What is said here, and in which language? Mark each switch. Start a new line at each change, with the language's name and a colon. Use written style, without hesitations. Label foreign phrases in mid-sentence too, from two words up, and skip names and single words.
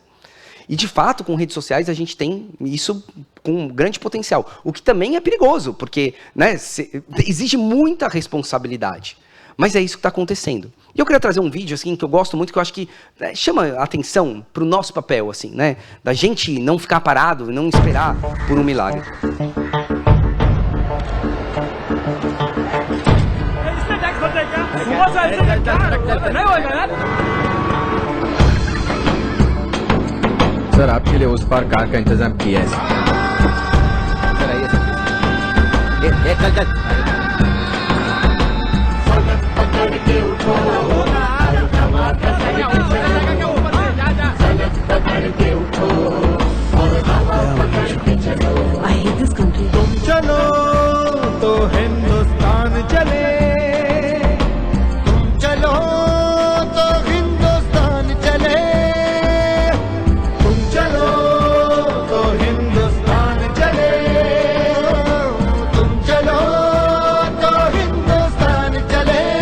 Portuguese: E, de fato, com redes sociais, a gente tem isso com um grande potencial. O que também é perigoso, porque, né, exige muita responsabilidade. Mas é isso que está acontecendo. E eu queria trazer um vídeo assim, que eu gosto muito, que eu acho que chama a atenção para o nosso papel, assim, né, da gente não ficar parado, não esperar por um milagre.
Hindi: सर आपके लिए उस पार कार का इंतजाम किया है सर आइए सर चल
English: I hate this country.
Hindi: तुम चलो तो हिंदुस्तान चले तुम चलो तो हिंदुस्तान चले तुम चलो तो हिंदुस्तान चले तुम चलो तो हिंदुस्तान चले